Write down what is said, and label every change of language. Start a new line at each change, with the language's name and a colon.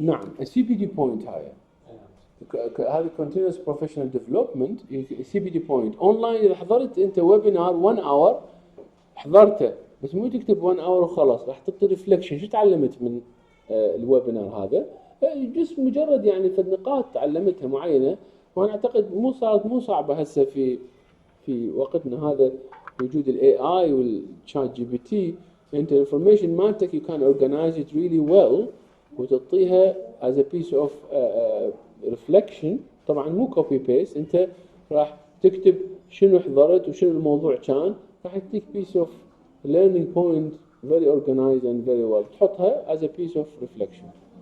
Arabic: نعم CPD point هاي هذه continuous professional development CPD point online. إذا حضرت أنت ويبينار
English: 1 hour
Arabic: حضرته بس مو تكتب 1 hour وخلاص راح تعطي ريفلكشن شو تعلمت من الويبينار هذا جس مجرد يعني في النقاط تعلمتها معينة. وأنا أعتقد مو صعبة هسه في وقتنا هذا وجود ال AI والchat GPT. أنت
English: information
Arabic: مالتك
English: you can organize it really well
Arabic: وتعطيها
English: as a piece of reflection.
Arabic: طبعا مو copy paste انت راح تكتب شنو حضرت وشنو الموضوع كان راح يعطيك
English: piece of learning point very organized and very well
Arabic: تحطها
English: as a piece of reflection.